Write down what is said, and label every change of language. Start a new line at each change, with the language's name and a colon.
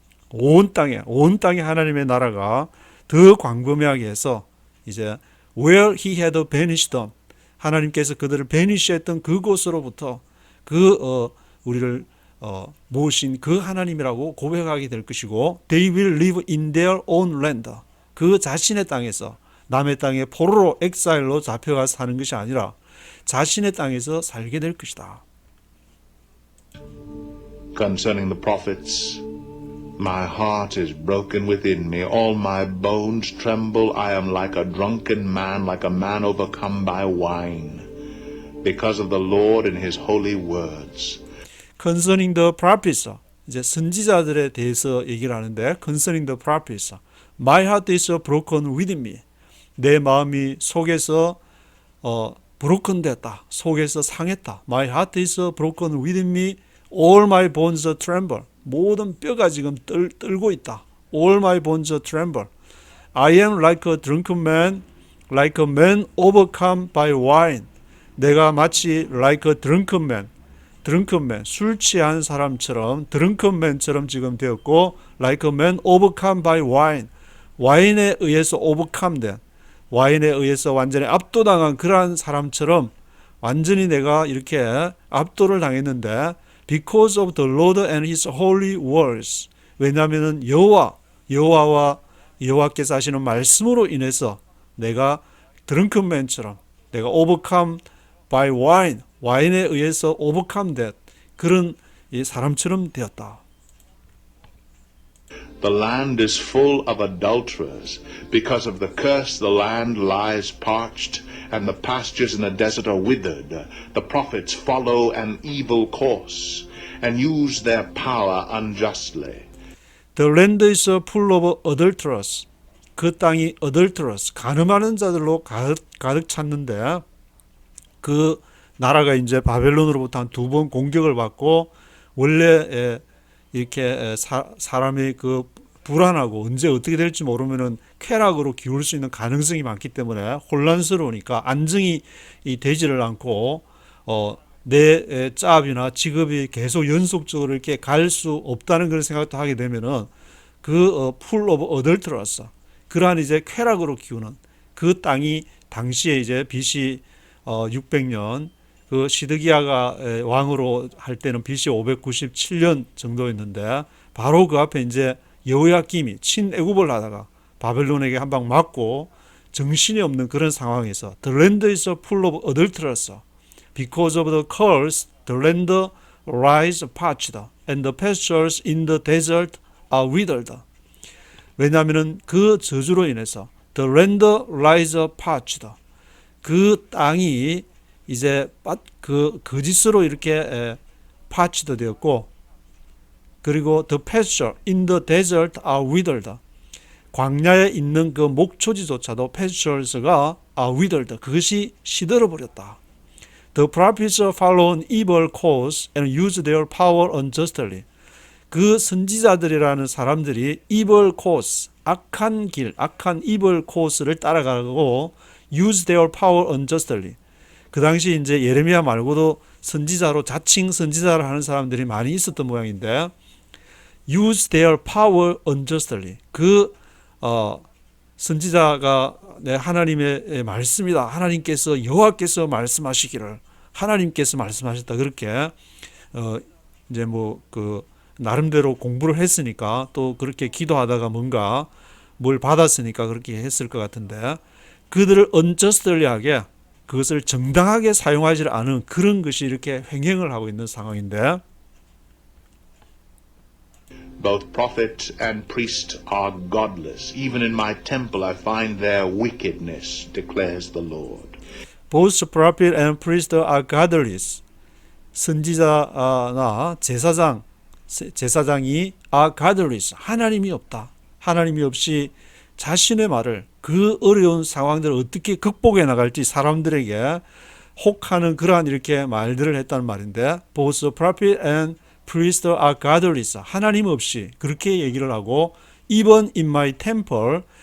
Korean: 온 땅에 하나님의 나라가 더 광범위하게 해서 이제
English: where he had banished them,
Korean: 하나님께서 그들을 베니시했던 그곳으로부터 우리를 모으신 그 하나님이라고 고백하게 될 것이고,
English: they will live in their own land,
Korean: 그 자신의 땅에서, 남의 땅에 포로로 엑사일로 잡혀가 사는 것이 아니라 자신의 땅에서 살게 될 것이다.
English: Concerning the prophets, my heart is broken within me. All my bones tremble. I am like a drunken man, like a man overcome by wine, because of the Lord and his holy words. Concerning the prophets,
Korean: 이제 선지자들에 대해서 얘기를 하는데,
English: concerning the prophets, my heart is broken within me.
Korean: 내 마음이 속에서 broken 됐다. 속에서 상했다.
English: My heart is broken within me. All my bones tremble.
Korean: 모든 뼈가 지금 떨고 있다.
English: All my bones tremble. I am like a drunken man, like a man overcome by wine.
Korean: 내가 마치
English: like a drunken man,
Korean: 술 취한 사람처럼, drunken man처럼 지금 되었고,
English: like a man overcome by wine,
Korean: 와인에 의해서 overcome 된, 와인에 의해서 완전히 압도당한 그러한 사람처럼 완전히 내가 이렇게 압도를 당했는데,
English: because of the Lord and his holy words,
Korean: 왜냐하면 여호와와 여호와께서 하시는 말씀으로 인해서 내가 drunken man처럼, 내가
English: overcome by wine,
Korean: 와인에 의해서
English: overcome that,
Korean: 그런 사람처럼 되었다.
English: The land is full of adulterers. Because of the curse, the land lies parched, and the pastures in the desert are withered. The prophets follow an evil course, and use their power unjustly. The land is full of adulterers.
Korean: 그 땅이 adulterers, 간음하는 자들로 가득 찼는데, 그 나라가 이제 바벨론으로부터 한 2번 공격을 받고, 원래 이렇게 사람이 그 불안하고 언제 어떻게 될지 모르면은 쾌락으로 기울 수 있는 가능성이 많기 때문에 혼란스러우니까 안정이 되지를 않고 내 짭이나 직업이 계속 연속적으로 이렇게 갈 수 없다는 그런 생각도 하게 되면은
English: full of adulterers,
Korean: 그러한 이제 쾌락으로 기우는 그 땅이 당시에 이제 BC 600년 그 시드기야가 왕으로 할 때는 BC 597년 정도였는데, 바로 그 앞에 이제 여호야김이 친애굽을 하다가 바벨론에게 한 방 맞고 정신이 없는 그런 상황에서
English: The land is full of adulterers. Because of the curse, the land lies parched, and the pastures in the desert are withered.
Korean: 왜냐하면 그 저주로 인해서
English: The land lies parched,
Korean: 그 땅이 이제 그 거짓으로 이렇게 파치도 되었고, 그리고
English: the pasture in the desert are withered,
Korean: 광야에 있는 그 목초지조차도 pastures가
English: are withered,
Korean: 그것이 시들어 버렸다.
English: The prophets follow an evil course and use their power unjustly.
Korean: 그 선지자들이라는 사람들이
English: evil course,
Korean: 악한 길, 악한 evil course를 따라가고
English: use their power unjustly.
Korean: 그 당시 이제 예레미야 말고도 선지자로 자칭 선지자를 하는 사람들이 많이 있었던 모양인데,
English: use their power unjustly.
Korean: 그 선지자가 내 하나님의 말씀이다. 하나님께서 여호와께서 말씀하시기를, 하나님께서 말씀하셨다. 그렇게 이제 뭐 그 나름대로 공부를 했으니까, 또 그렇게 기도하다가 뭔가 뭘 받았으니까 그렇게 했을 것 같은데, 그들을 unjustly하게, 그것을 정당하게 사용하지 않은 그런 것이 이렇게 횡행을 하고 있는 상황인데,
English: Both prophet and priest are godless. Even in my temple I find their wickedness, declares the Lord. both prophet and priest are godless.
Korean: 선지자나 제사장이
English: are godless,
Korean: 하나님이 없다. 하나님이 없이 자신의 말을, 그 어려운 상황들을 어떻게 극복해 나갈지 사람들에게 혹하는 그러한 이렇게 말들을 했다는 말인데,
English: both prophet and priest are godless,
Korean: 하나님 없이 그렇게 얘기를 하고,
English: even in my temple,